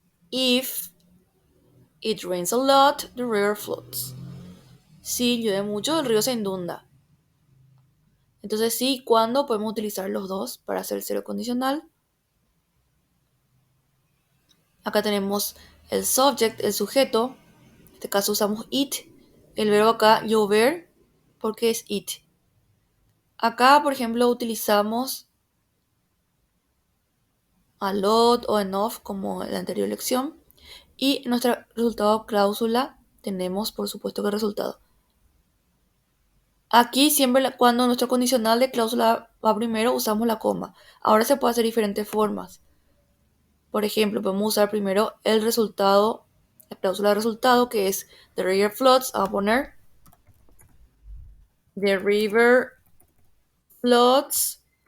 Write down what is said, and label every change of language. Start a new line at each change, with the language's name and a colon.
English: If it rains a lot, the river floods.
Spanish: Si llueve mucho, el río se inunda. Entonces sí, ¿cuándo podemos utilizar los dos para hacer cero condicional? Acá tenemos el subject, el sujeto. En este caso usamos it. El verbo acá, llover, porque es it. Acá, por ejemplo, utilizamos a lot o enough como en la anterior lección. Y en nuestro resultado cláusula tenemos, por supuesto, que el resultado. Aquí siempre cuando nuestro condicional de cláusula va primero usamos la coma. Ahora se puede hacer diferentes formas. Por ejemplo, podemos usar primero el resultado, la cláusula de resultado que es
English: the river floods.
Spanish: Vamos a poner
English: the river floods.